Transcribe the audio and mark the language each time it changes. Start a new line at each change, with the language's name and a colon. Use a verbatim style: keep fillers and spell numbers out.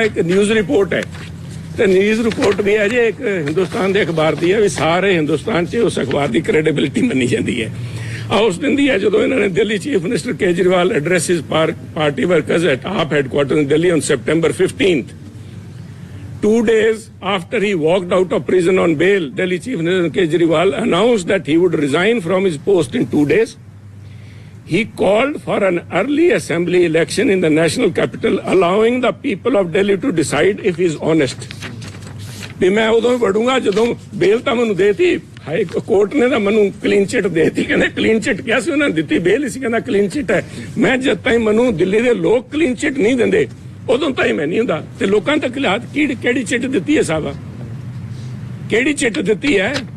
Punjabi: ਇਹ ਇੱਕ news report ਹੈ ਤੇ ਨਿਊਜ਼ ਰਿਪੋਰਟ ਵੀ ਹੈ ਜੇ ਇੱਕ ਹਿੰਦੁਸਤਾਨ ਦੇ ਅਖਬਾਰ ਦੀ ਹੈ ਵੀ ਸਾਰੇ ਹਿੰਦੁਸਤਾਨ 'ਚ ਉਸ ਅਖਬਾਰ ਦੀ ਕ੍ਰੈਡੀਬਿਲਿਟੀ ਮੰਨੀ ਜਾਂਦੀ ਹੈ। ਆ ਉਸ ਦਿਨ ਦੀ ਹੈ ਜਦੋਂ ਇਹਨਾਂ ਨੇ
English: Delhi chief minister Kejriwal addresses party workers at AAP headquarter in Delhi on September fifteenth, two days after he walked out of prison on bail. Delhi Chief Minister Kejriwal announced that he would resign from his post in two days. He called for an early assembly election in the national capital, allowing the people of Delhi to decide if he is honest.
Punjabi: ਵੀ ਮੈਂ ਉਦੋਂ ਹੀ ਵੜੂੰਗਾ ਜਦੋਂ ਬੇਲ ਤਾਂ ਮੈਨੂੰ ਦੇਤੀ, high court ਨੇ ਤਾਂ ਮੈਨੂੰ ਕਲੀਨ ਚਿੱਟ ਦੇਤੀ, ਕਹਿੰਦੇ ਕਲੀਨ ਚਿੱਟ ਕਿਹਾ ਸੀ ਉਹਨਾਂ ਨੇ, ਦਿੱਤੀ ਬੇਲ ਸੀ, ਕਹਿੰਦਾ ਕਲੀਨ ਚਿੱਟ ਹੈ। ਮੈਂ ਜਦ ਤਾਈਂ ਮੈਨੂੰ ਦਿੱਲੀ ਦੇ ਲੋਕ ਕਲੀਨ ਚਿੱਟ ਨਹੀਂ ਦਿੰਦੇ ਉਦੋਂ ਤਾਂ ਹੀ ਮੈਂ ਨਹੀਂ ਹੁੰਦਾ। ਤੇ ਲੋਕਾਂ ਤੱਕ ਲਿਹਾਤ ਕਿਹੜੀ ਕਿਹੜੀ ਚਿੱਟ ਦਿੱਤੀ ਹੈ ਸਾਹਿਬਾ, ਕਿਹੜੀ ਚਿੱਟ ਦਿੱਤੀ ਹੈ?